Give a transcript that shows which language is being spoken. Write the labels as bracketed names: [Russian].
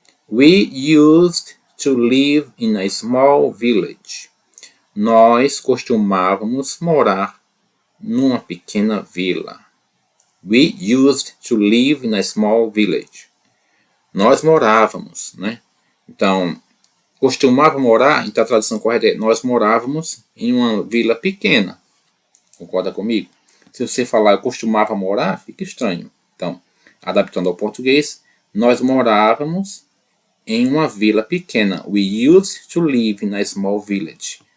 [English] We used to live in a small village. [Portuguese] Nós costumávamos morar numa pequena vila. [English] We used to live in a small village. [Portuguese] Nós morávamos, né? Então, costumava morar, então a tradução correta é nós morávamos em uma vila pequena. Concorda comigo? Se você falar eu costumava morar, fica estranho. Então, adaptando ao português, nós morávamos em uma vila pequena. [English] We used to live in a small village.